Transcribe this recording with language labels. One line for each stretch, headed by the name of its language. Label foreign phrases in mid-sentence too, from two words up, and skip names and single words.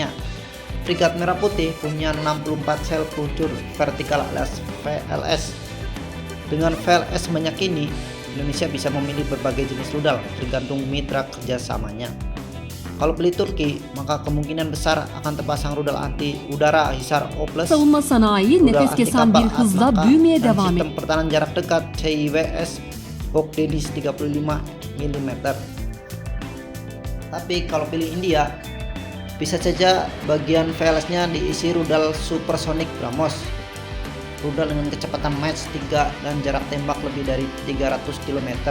Indonesian: Frigat Merah Putih punya 64 sel peluncur vertikal alias VLS. Dengan VLS banyak ini, Indonesia bisa memilih berbagai jenis rudal tergantung mitra kerjasamanya. Kalau beli Turki, maka kemungkinan besar akan terpasang rudal anti udara Hisar O+,
Turkish: Savunma sanayi nefes kesen bir hızla büyümeye
Indonesian: dan
Turkish: devam
Indonesian: sistem
Turkish: ediyor.
Indonesian: pertahanan jarak dekat CIWS Bogdenis 35 mm. Tapi kalau pilih India, bisa saja bagian VLS-nya diisi rudal supersonik BrahMos, rudal dengan kecepatan Mach 3 dan jarak tembak lebih dari 300 km.